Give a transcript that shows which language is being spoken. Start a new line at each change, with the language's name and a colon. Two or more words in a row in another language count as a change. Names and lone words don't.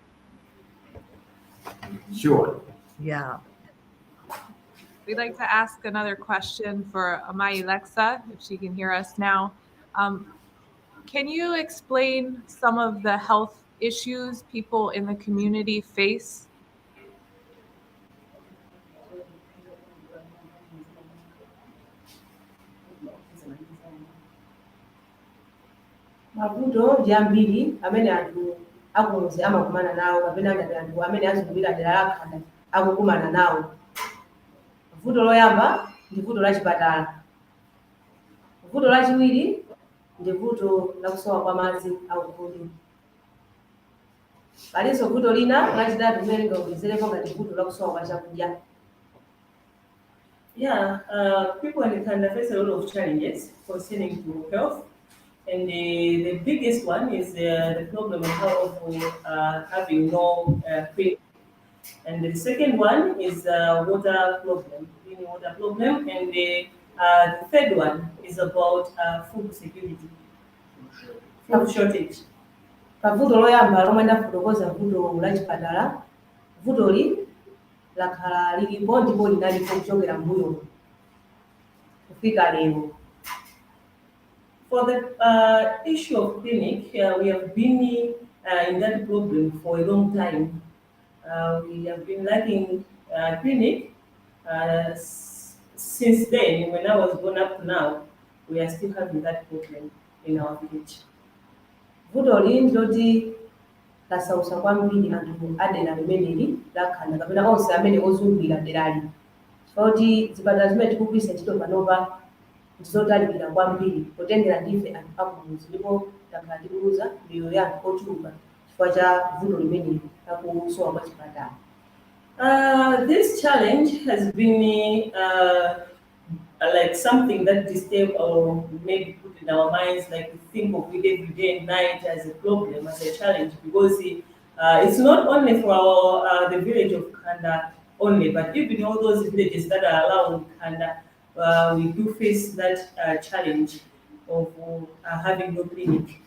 English: Sure. Yeah. We'd like to ask another question for Amai Lexa, if she can hear us now. Can you explain some of the health issues people in the community face?
Nyanja: Mavuto ndi ambiri amene anthu akumudzi amakumana nawo kapena ngati anthu amene azungulira dera la Khanda akukumana nawo. Vuto loyamba ndi vuto la chipatala. Vuto lachiwiri ndi vuto la kusowa kwa madzi aukulu. Palinso vuto lina lachitatu limene ndingaongezerepo ngati vuto la kusowa kwa chakudya.
English: Yeah, people in Khanda face a lot of challenges concerning to health. And the biggest one is the problem of having no clinic. And the second one is water problem, clean water problem. And the third one is about food security, food shortage.
Nyanja: Pavuto loyamba lomwe ndafotokoza vuto la chipatala, vutoli lakhala lilipo ndipo linalipo kuchokera mbuyo kufika lero.
English: For the issue of clinic, we have been in that problem for a long time. We have been lacking clinic since then. When I was born up to now, we are still having that problem in our village.
Nyanja: Vutoli ndiloti lasausa kwambiri anthu adera limeneli la Khanda kapena onse amene ozungulira derali. Chifukwa zipatala zimene tikugwiritsa ntchito panopa ndizotalikira kwambiri potengera ndife anthu akumudzi ndipo takhala tikuluza miyoyo ya anthu ochuluka chifukwa cha vuto limeneli la kusowa kwa chipatala.
English: This challenge has been like something that disturbs or maybe put in our minds, like we think of it every day and night as a problem, as a challenge, because it's not only for our the village of Khanda only, but even all those villages that are around Khanda, we do face that challenge of having no clinic.